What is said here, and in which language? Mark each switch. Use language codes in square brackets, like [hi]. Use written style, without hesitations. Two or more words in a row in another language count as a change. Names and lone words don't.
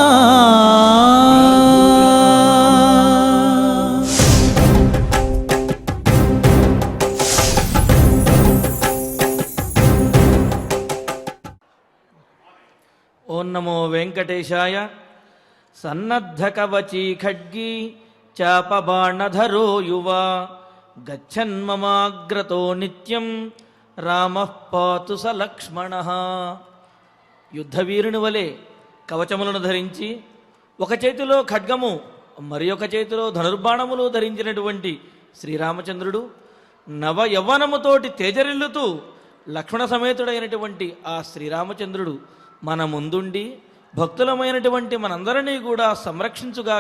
[sa] ओं नमो वेंकटेशाय। सन्नद्धकवची खड्गी चापबाणधरो युवा गच्छन्ममाग्रतो नित्यं रामः पातु स लक्ष्मणः। [te] యుద్ధవీరుని వలె కవచములను ధరించి ఒక చేతిలో ఖడ్గము మరి ఒక చేతిలో ధనుర్బాణములు ధరించినటువంటి శ్రీరామచంద్రుడు నవ యవ్వనముతోటి తేజరిల్లుతూ లక్ష్మణ సమేతుడైనటువంటి ఆ శ్రీరామచంద్రుడు మన ముందుండి భక్తులమైనటువంటి మనందరినీ కూడా సంరక్షించుగాక